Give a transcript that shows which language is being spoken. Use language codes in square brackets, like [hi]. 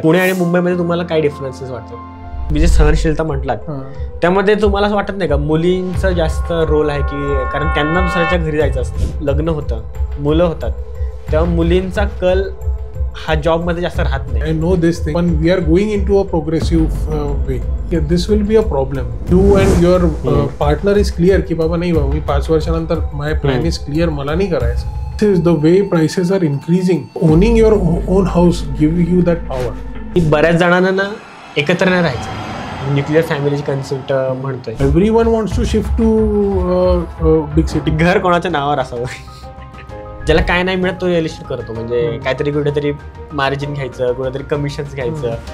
[mr] पुणे आणि मुंबईमध्ये तुम्हाला काय डिफरन्सेस वाटतात? मी जे सहनशीलता म्हटलात त्यामध्ये तुम्हाला असं वाटत नाही का मुलींचा जास्त रोल आहे की कारण त्यांना दुसऱ्याच्या घरी जायचं असतं, लग्न होतं, मुलं होतात, तेव्हा मुलींचा कल हा जॉब मध्ये जास्त राहत नाही. [en] I know this thing पण we are going into a progressive way. This will be a problem. You and your partner is clear [mr] की बाबा नाही बाबा मी 5 वर्षानंतर [en] my plan is clear, [mr] मला नाही करायचं. [en] This is the way prices are increasing. Owning your own house give you that power. [mr] बऱ्याच जणांना ना एकत्र नाही राहायचं, न्यूक्लियर फॅमिलीची कन्सेप्ट म्हणतोय. [en] Everyone wants to shift to big city. [mr] घर कोणाच्या नावावर असावं, ज्याला काय नाही मिळत तो रिअल इस्टेट करतो. म्हणजे काहीतरी कुठेतरी मार्जिन घ्यायचं, कुठेतरी कमिशन्स घ्यायचं.